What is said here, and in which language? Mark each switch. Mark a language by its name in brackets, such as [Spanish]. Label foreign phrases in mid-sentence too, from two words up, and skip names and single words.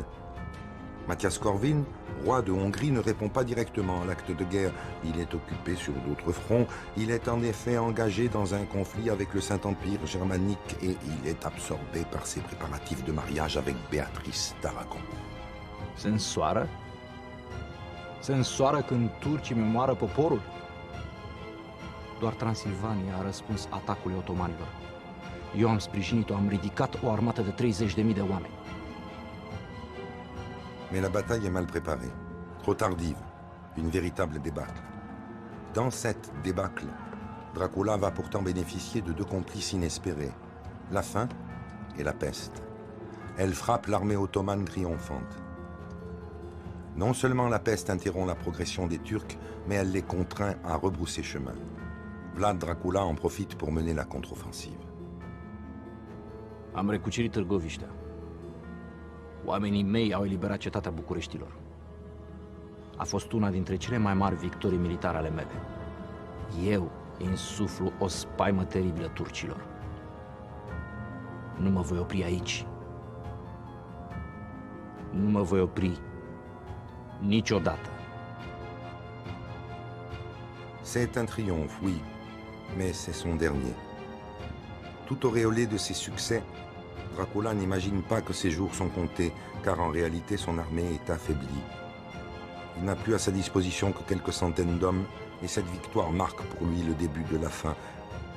[French] Matthias Corvin, roi de Hongrie, ne répond pas directement à l'acte de guerre. Il est occupé sur d'autres fronts. Il est en effet engagé dans un conflit avec le Saint-Empire germanique et il est absorbé par ses préparatifs de mariage avec Béatrice d'Aragon. [Romanian] Se însoară? Se însoară când turcii mi omoară poporul? Doar Transilvania a răspuns atacului otomanilor. Eu am sprijinit-o, am ridicat o armată de 30.000 de oameni. [French] Mais la bataille est mal préparée, trop tardive, une véritable débâcle. Dans cette débâcle, Dracula va pourtant bénéficier de 2 complices inespérés, la faim et la peste. Elle frappe l'armée ottomane triomphante. Non seulement la peste interrompt la progression des Turcs, mais elle les contraint à rebrousser chemin. Vlad Dracula en profite pour mener la contre-offensive. [Romanian] Am recucerit Târgoviștea. Oamenii mei au eliberat cetatea Bucureștilor. A fost una dintre cele mai mari victorii militare ale mele. Eu insuflu o spaimă teribilă turcilor. Nu mă voi opri aici. Nu mă voi opri niciodată. [French] C'est un triomphe, oui, mais c'est son dernier. Tout auréolé de ses succès, Dracula n'imagine pas que ses jours sont comptés, car en réalité son armée est affaiblie. Il n'a plus à sa disposition que quelques centaines d'hommes, et cette victoire marque pour lui le début de la fin.